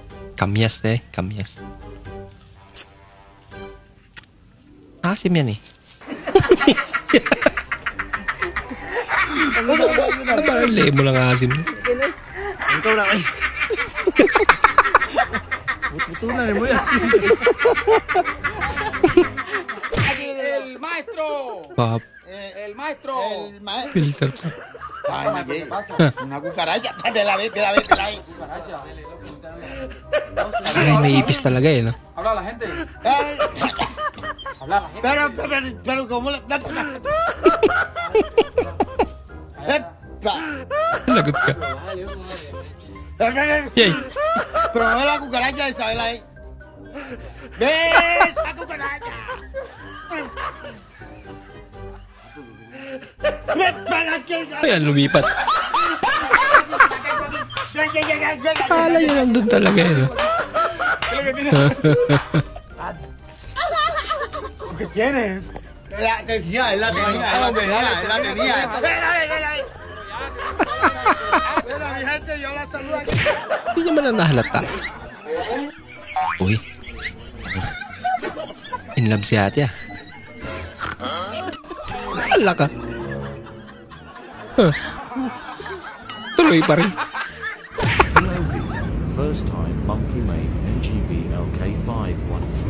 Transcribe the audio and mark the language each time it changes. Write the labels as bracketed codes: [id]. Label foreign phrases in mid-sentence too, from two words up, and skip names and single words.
[tl] Kamyas eh. Kamyas. Asim yan eh. Parang lemo lang asim. Ikaw na ay. Butunan mo yan. [es] El maestro. Pop. El maestro. El maestro. [tl] Filter pa. [es] Una cucaracha. De la vez. [tl] Ay, may ipis talaga eh, no? [es] Habla la gente. Habla la gente. Pero ¿cómo le... [tl] Lagot ka. Yay! [es] Pero no es la cucaracha de Isabel ahí. ¿Ves la cucaracha? [tl] Ayan, lumipat. Akala nyo nandun talaga eh, no? [es] ¿Qué tienes? La tenía. Mi gente, yo la saludo aquí. [tl] Hindi naman na nahalata. Uy. [en] In love [tl] si ate ah. Ala ka. Huh. Tuloy pa rin. [en] First time monkey made NGB LK513.